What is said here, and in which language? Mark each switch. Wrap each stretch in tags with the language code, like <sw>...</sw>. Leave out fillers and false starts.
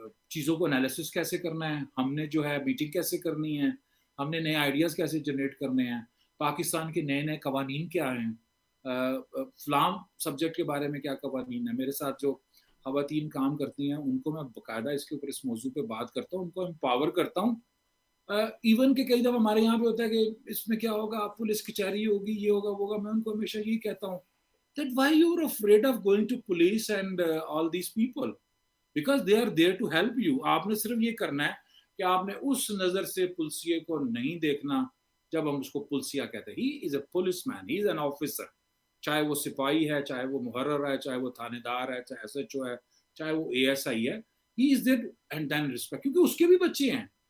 <ur>چیزوں کو انالیسس کیسے کرنا ہے, ہم نے جو ہے میٹنگ کیسے کرنی ہے, ہم نے نئے آئیڈیاز کیسے جنریٹ کرنے ہیں, پاکستان کے نئے نئے قوانین کیا ہیں, فلاں سبجیکٹ کے بارے میں کیا قوانین ہیں. میرے ساتھ جو خواتین کام کرتی ہیں ان کو میں باقاعدہ اس کے اوپر اس موضوع پہ بات کرتا ہوں, ان کو امپاور کرتا ہوں. ایون کہ کئی دفعہ ہمارے یہاں پہ ہوتا ہے کہ اس میں کیا ہوگا, پولیس کچہری ہوگی, یہ ہوگا وہ ہوگا. میں ان کو ہمیشہ یہی کہتا ہوں</ur> <en>that why you are afraid of going to police and all these people, because they are there to help you.</en> <ur>آپ نے صرف یہ کرنا ہے کہ آپ نے اس نظر سے پلسیے کو نہیں دیکھنا. جب ہم اس کو پلسیا کہتے ہیں,</ur> <en>he is a policeman, he is an officer,</en> <ur>چاہے وہ سپاہی ہے, چاہے وہ محرر ہے, چاہے وہ تھانے دار ہے, چاہے ایس ایچ او ہے, چاہے وہ اے ایس آئی ہے,</ur> <en>he is there and then respect,</en> <ur>کیونکہ اس کے بھی بچے ہیں.</ur>